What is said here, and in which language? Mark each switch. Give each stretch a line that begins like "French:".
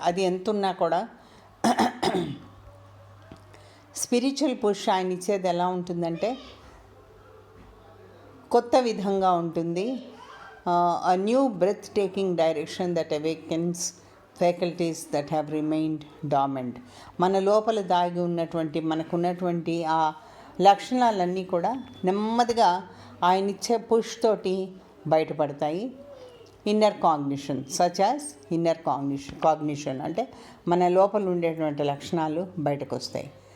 Telugu: అది ఎంతున్నా కూడా స్పిరిచువల్ పుష్ ఆయన ఇచ్చేది ఎలా ఉంటుందంటే కొత్త విధంగా ఉంటుంది.
English: A new breathtaking direction that awakens faculties that have remained dormant.
Telugu: మన లోపల దాగి ఉన్నటువంటి, మనకున్నటువంటి ఆ లక్షణాలన్నీ కూడా నెమ్మదిగా ఆయన ఇచ్చే పుష్ తోటి బయటపడతాయి.
English: inner cognition, such as inner cognition
Telugu: అంటే మన లోపల ఉండేటువంటి లక్షణాలు బయటకు వస్తాయి.